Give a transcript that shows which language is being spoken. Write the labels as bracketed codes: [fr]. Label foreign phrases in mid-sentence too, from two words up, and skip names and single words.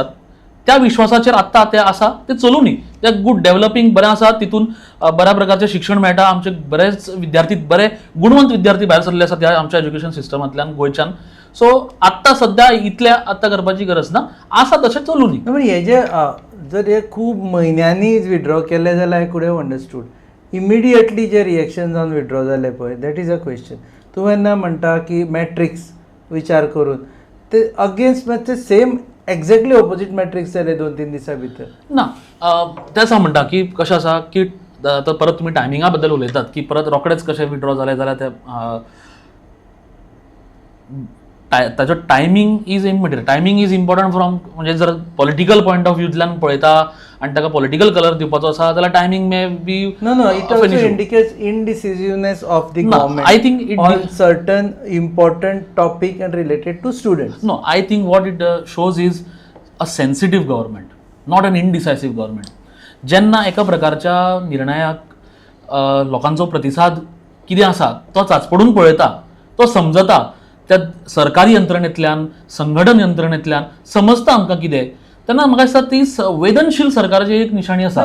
[kok] त्या विश्वासाचेर आत्ता ते आसा ते चलू न्ही. ते [en] good developing [kok] बरें आसा, तितून बऱ्या प्रकारचे शिक्षण मेळटा. आमचे बरेच विद्यार्थी, बरे गुणवंत विद्यार्थी भायर सरले आसात ह्या आमच्या एज्युकेशन सिस्टमांतल्यान गोंयच्यान. सो आत्ता सध्या इतल्या आत्ता करपाची गरज ना, आसा तशें चलू न्ही. पण हे जे जर हे खूब म्हयन्यांनी विड्रॉ केले जाल्यार [en] I could have understood. [kok] इमिडिएटली जे रिएक्शन जावन विड्रॉ जाले पळय, [en] that is a question. [kok] तूं जेन्ना म्हणटा की मॅट्रिक्स विचार करून, ते अगेन्स्ट ते [en] same exactly opposite matrix [kok] जाले 2-3 दिसां भितर ना. तेच हांव म्हणटा की कशें आसा की परत तुमी टायमिंगा बद्दल उलयतात की परत रोखडेच कशें विड्रॉ जाले जाल्यार ते ताचो [en] timing is immaterial. timing is important from [kok] म्हणजे जर [en] political point of view-tlyan [kok] पळयता आनी ताका [en] political colour [kok] दिवपाचो आसा जाल्यार [en] timing may be No, it also indicates indecisiveness of the No, government I think it on certain important topic and related to students. No, I think what it shows is a sensitive government, not an indecisive government. [kok] जेन्ना एका प्रकारच्या निर्णयाक लोकांचो प्रतिसाद कितें आसा तो चाचपडून पळयता, तो समजता, त्या सरकारी यंत्रणेंतल्यान संघटन यंत्रणेंतल्यान समजता आमकां कितें, तेन्ना म्हाका दिसता ती संवेदनशील सरकाराची एक निशाणी आसा.